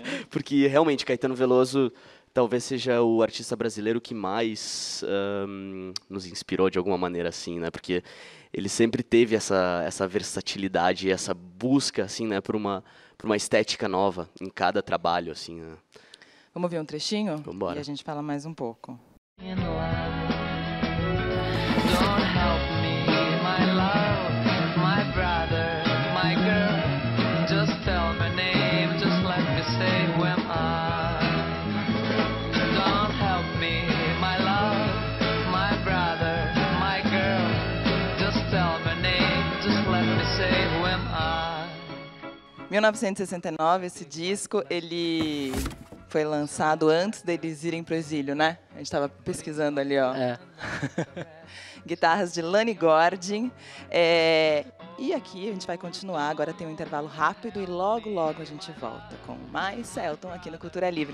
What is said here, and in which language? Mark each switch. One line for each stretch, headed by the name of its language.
Portuguese: Porque, realmente, Caetano Veloso talvez seja o artista brasileiro que mais nos inspirou de alguma maneira, assim, né, porque ele sempre teve essa versatilidade, essa busca, assim, né, por uma estética nova em cada trabalho, assim, né. Vamos ver um trechinho? Vambora. E a gente fala mais um pouco.
English: Don't help me, my love, my brother, my girl. Just tell my name, just let me say who am I. Don't help me, my love, my brother, my girl. Just tell my name, just let me say who am I.
Portuguese: 1969, esse disco, ele foi lançado antes deles irem para o exílio, né? A gente estava pesquisando ali, ó. Guitarras de Lani Gordin. E aqui a gente vai continuar, agora tem um intervalo rápido e logo, logo a gente volta com mais Selton aqui no Cultura Livre.